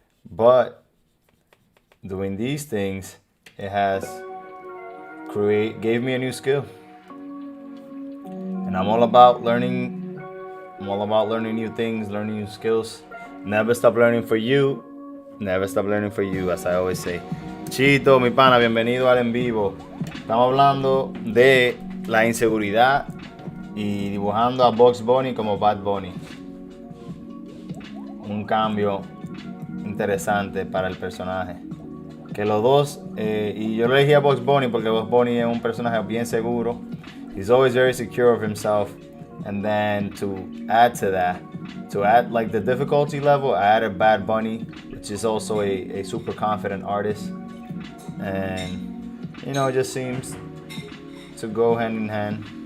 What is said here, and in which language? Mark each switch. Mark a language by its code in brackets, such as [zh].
[en] But doing these things, it has gave me a new skill. And I'm all about learning new things, learning new skills. Never stop learning for you. Never stop learning for you, as I always say. [es] Chito, mi pana, bienvenido al en vivo. Estamos hablando de la inseguridad y dibujando a Bugs Bunny como Bad Bunny. Un cambio interesante para el personaje. Que los dos, y yo le elegí a Bugs Bunny porque Bugs Bunny es un personaje bien seguro. [en] He's always very secure of himself. And then to add to that, to add like the difficulty level, I added Bad Bunny, which is also a super confident artist. And, you know, it just seems to go hand in hand.